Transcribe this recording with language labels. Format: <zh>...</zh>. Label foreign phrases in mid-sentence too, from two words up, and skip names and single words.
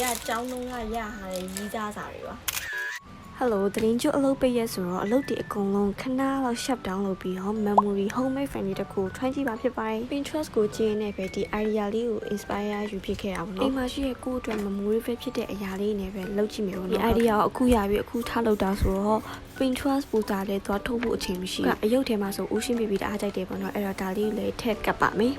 <my>ကျောင်းလုံးကရထားတဲ့ရီးစားစာတွေပါ Hello သတင်းကျအလုပ်ပေးရဆိုတော့အလုပ်တွေအကုန်လုံးခဏလောက်</my> <en>shut down</en> <my>လုပ်ပြီးတော့</my> <en>memory homemade friendly</en> <my>တခုထွန်းကြည့်ပါဖြစ်ပါတယ် Pinterest ကိုကြည့်နေပဲဒီ idea လေးကို inspire ယူဖြစ်ခဲ့တာပေါ့နော်အိမ်မှာရှိတဲ့ကိုယ့်အတွက် memory ဖြစ်တဲ့အရာလေးနဲ့ပဲလုပ်ကြည့်မယ်ပေါ့နော်ဒီ idea ကိုအခုရပြီးအခုထားလုပ်တာဆိုတော့ Pinterest ပူတာလေးသွားထုတ်ဖို့အချိန်မရှိဘူးအယုတ်ထဲမှာဆို Ocean Baby တအားကြိုက်တယ်ပေါ့နော်အဲ့တော့ဒါလေးကိုလည်းထည့်ကပ်ပါမယ်</my>